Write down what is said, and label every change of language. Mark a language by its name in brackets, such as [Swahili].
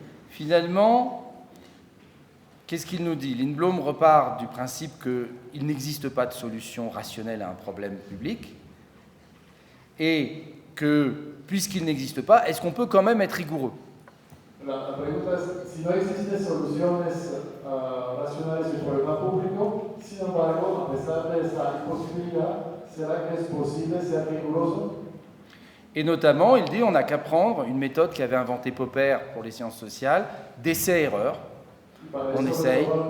[French] Finalement, qu'est-ce qu'il nous dit? Lindblom repart du principe qu'il n'existe pas de solution rationnelle à un problème public et que, puisqu'il n'existe pas, est-ce qu'on peut quand même être rigoureux? [Spanish] La pregunta es, si no existen soluciones racionales al problema público, sin embargo, a pesar de esa imposibilidad, ¿será que es posible ser riguroso? [French] Et notamment, il dit, on n'a qu'à prendre une méthode qu'avait inventée Popper pour les sciences sociales, d'essai-erreur. On essaye.